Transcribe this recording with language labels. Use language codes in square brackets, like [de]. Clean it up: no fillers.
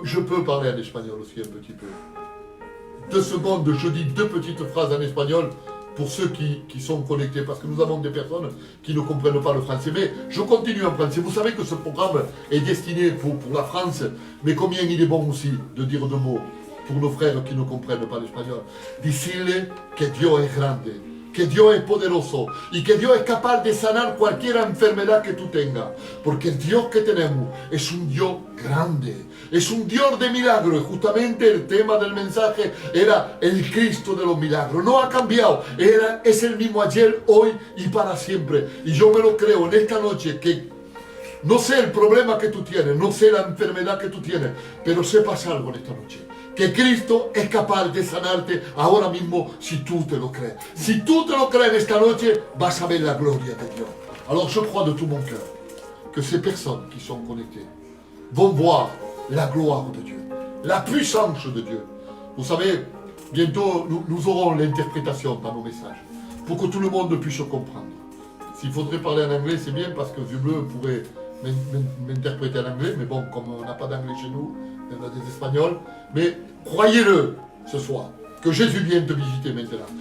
[fr] Je peux parler en espagnol aussi un petit peu. 2 secondes, je dis 2 petites phrases en espagnol pour ceux qui sont connectés, parce que nous avons des personnes qui ne comprennent pas le français. Mais je continue en français. Vous savez que ce programme est destiné pour la France, mais combien il est bon aussi de dire 2 mots pour nos frères qui ne comprennent pas l'espagnol. [es] Decirle que Dios es grande, que Dios es poderoso y que Dios es capaz de sanar cualquier enfermedad que tú tengas. Porque el Dios que tenemos es un Dios grande, es un Dios de milagros. Y justamente el tema del mensaje era el Cristo de los milagros. No ha cambiado, es el mismo ayer, hoy y para siempre. Y yo me lo creo en esta noche que no sé el problema que tú tienes, no sé la enfermedad que tú tienes, pero sepas algo en esta noche. Que Cristo es capaz de sanarte ahora mismo si tú te lo crees. Si tú te lo crees en esta noche, vas a ver la gloria de Dios. [fr] Alors je crois de tout mon cœur que ces personnes qui sont connectées vont voir la gloire de Dieu, la puissance de Dieu. Vous savez, bientôt nous aurons l'interprétation dans nos messages pour que tout le monde puisse comprendre. S'il faudrait parler en anglais, c'est bien parce que Vieux Bleu pourrait m'interpréter en anglais, mais bon, comme on n'a pas d'anglais chez nous, on a des Espagnols, mais croyez-le ce soir, que Jésus vient te visiter maintenant.